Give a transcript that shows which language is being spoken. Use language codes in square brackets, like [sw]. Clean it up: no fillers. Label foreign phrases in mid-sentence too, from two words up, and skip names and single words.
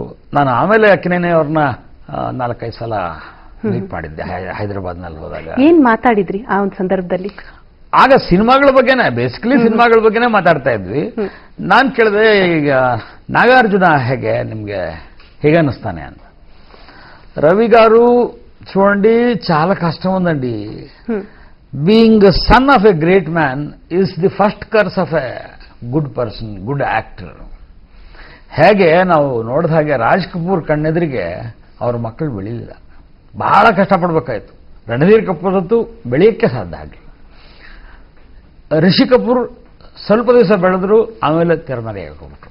[kn] ನಾನು ಆಮೇಲೆ ಅಕ್ಕಿನೇನಿ ಅವ್ರನ್ನ 4-5 ಸಲ ಮೀಟ್ ಮಾಡಿದ್ದೆ ಹೈದರಾಬಾದ್ನಲ್ಲಿ ಹೋದಾಗ. ಏನ್ ಮಾತಾಡಿದ್ರಿ ಆ ಒಂದು ಸಂದರ್ಭದಲ್ಲಿ? ಆಗ ಸಿನಿಮಾಗಳ ಬಗ್ಗೆನೇ, ಬೇಸಿಕಲಿ ಸಿನಿಮಾಗಳ ಬಗ್ಗೆನೇ ಮಾತಾಡ್ತಾ ಇದ್ವಿ. ನಾನು ಕೇಳಿದೆ, ಈಗ ನಾಗಾರ್ಜುನ ನಿಮ್ಗೆ ಹೇಗೆ ಅನ್ನಿಸ್ತಾನೆ ಅಂತ. [te] రవి గారు చూడండి చాలా కష్టం ఉందండి. [en] being son of a great man is the first curse of a good person, good actor. [kn] ಹೇಗೆ ನಾವು ನೋಡಿದ ಹಾಗೆ ರಾಜ್ ಕಪೂರ್ ಕಣ್ಣೆದುರಿಗೆ ಅವ್ರ ಮಕ್ಕಳು ಬೆಳೀಲಿಲ್ಲ, ಬಹಳ ಕಷ್ಟಪಡಬೇಕಾಯ್ತು. ರಣಧೀರ್ ಕಪೂರ್ ಅಂತೂ ಬೆಳೆಯಕ್ಕೆ ಸಾಧ್ಯ ಆಗಲಿಲ್ಲ. ರಿಷಿ ಕಪೂರ್ ಸ್ವಲ್ಪ ದಿವಸ ಬೆಳೆದ್ರು, ಆಮೇಲೆ ತೆರೆಮರೆಯಾಗಿ ಹೋಗ್ಬಿಟ್ರು.